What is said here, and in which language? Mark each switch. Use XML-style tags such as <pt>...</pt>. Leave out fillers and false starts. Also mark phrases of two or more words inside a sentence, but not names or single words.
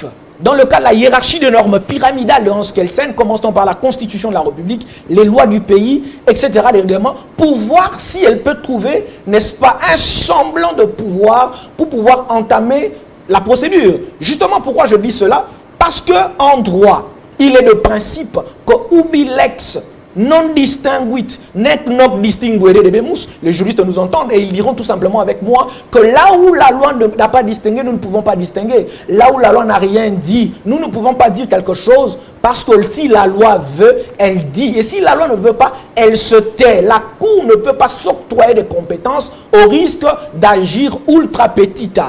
<fr>Dans le cas de la hiérarchie de normes pyramidales de Hans Kelsen, commençant par la Constitution de la République, les lois du pays, etc., les règlements, pour voir si elle peut trouver, n'est-ce pas, un semblant de pouvoir pour pouvoir entamer la procédure. Justement, pourquoi je dis cela? Parce qu'en droit, il est de principe que</fr> <la>ubi lex non distinguit, nec noc distinguere debemus,</la> <fr>les juristes nous entendent et ils diront tout simplement avec moi que là où la loi n'a pas distingué, nous ne pouvons pas distinguer. Là où la loi n'a rien dit, nous ne pouvons pas dire quelque chose parce que si la loi veut, elle dit. Et si la loi ne veut pas, elle se tait. La Cour ne peut pas s'octroyer des compétences au risque d'agir</fr> <la>ultra petita.</la>